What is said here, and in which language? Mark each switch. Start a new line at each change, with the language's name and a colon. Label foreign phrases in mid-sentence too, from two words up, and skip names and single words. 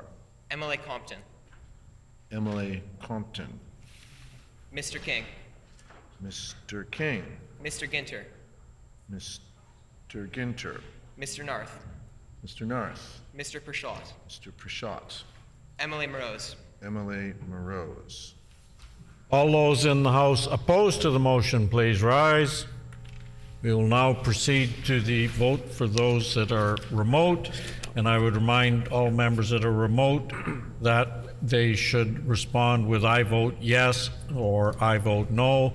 English: MLA Compton, MLA Compton, Mr. King, Mr. King, Mr. Ginter, Mr. Ginter, Mr. Narth, Mr. Narth, Mr. Pershot, Mr. Prashot, MLA Morose, MLA Morose. All those in the House opposed to the motion, please rise. We will now proceed to the vote for those that are remote, and I would remind all members that are remote that they should respond with "I vote yes" or "I vote no."